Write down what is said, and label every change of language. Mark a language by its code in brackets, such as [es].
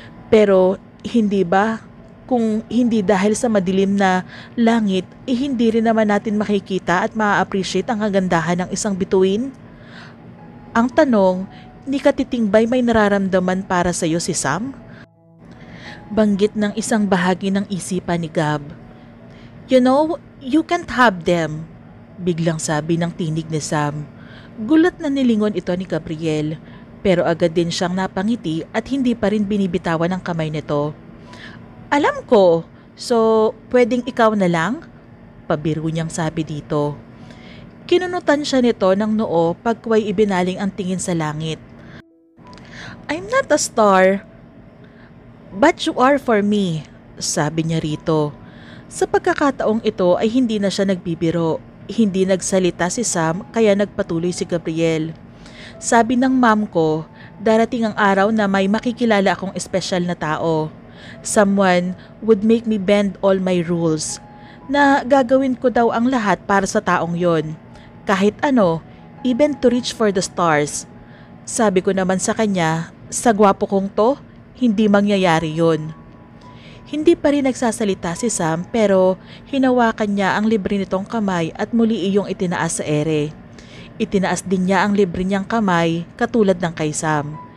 [tl] Pero hindi ba kung hindi dahil sa madilim na langit, hindi rin naman natin makikita at ma-appreciate ang kagandahan ng isang bituin? Ang tanong, ni Katitingbay may nararamdaman para sa iyo si Sam? Banggit ng isang bahagi ng isipan ni Gab. [en] You know, you can't have them, [tl] biglang sabi ng tinig ni Sam. Gulat na nilingon ito ni Gabriel, pero agad din siyang napangiti at hindi pa rin binibitawan ang kamay nito. Alam ko, so pwedeng ikaw na lang? Pabiro niyang sabi dito. Kinunutan siya nito ng noo pagkuway ibinaling ang tingin sa langit. [en] I'm not a star, but you are for me, [tl] sabi niya rito. Sa pagkakataong ito ay hindi na siya nagbibiro. Hindi nagsalita si Sam kaya nagpatuloy si Gabriel. Sabi ng mom ko, darating ang araw na may makikilala akong espesyal na tao. [en] Someone would make me bend all my rules. [tl] Na gagawin ko daw ang lahat para sa taong yon. Kahit ano, [en] even to reach for the stars. [tl] Sabi ko naman sa kanya, sa gwapo kong to, hindi mangyayari yon. Hindi pa rin nagsasalita si Sam pero hinawakan niya ang libre nitong kamay at muli iyong itinaas sa ere. Itinaas din niya ang libre niyang kamay katulad ng kay Sam.